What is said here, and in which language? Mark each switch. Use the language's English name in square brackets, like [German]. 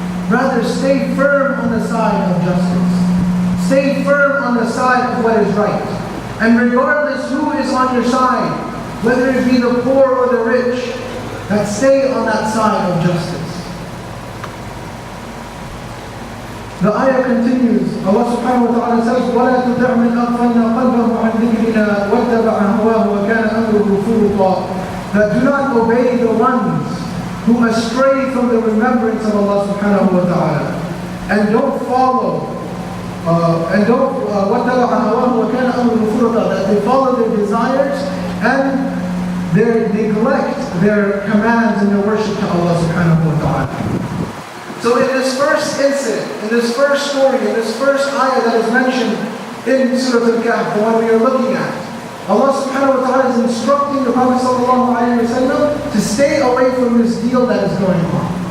[English] Rather, stay firm on the side of justice. Stay firm on the side of what is right. And regardless who is on your side, whether it be the poor or the rich, that stay on that side of justice. The ayah continues. Allah subhanahu wa ta'ala says, [Arabic] وَلَا تُطِعْ مِنْ أَغْفَلْنَا قَلْبَهُ عَنْ ذِكْرِنَا وَاتَّبَعَ هَوَاهُ وَكَانَ أَمْرُهُ فُرُطًا. [English] That do not obey the ones who astray from the remembrance of Allah subhanahu wa ta'ala. And don't follow, [Arabic] وَاتَّبَعَ هَوَاهُ وَكَانَ أَمْرُهُ فُرُطًا. [English] That they follow their desires and they neglect their commands and their worship to Allah subhanahu wa ta'ala. So in this first incident, in this first story, in this first ayah that is mentioned in Surah Al-Kahf, the one we are looking at, Allah subhanahu wa ta'ala is instructing the Prophet sallallahu alayhi wa sallam to stay away from this deal that is going on.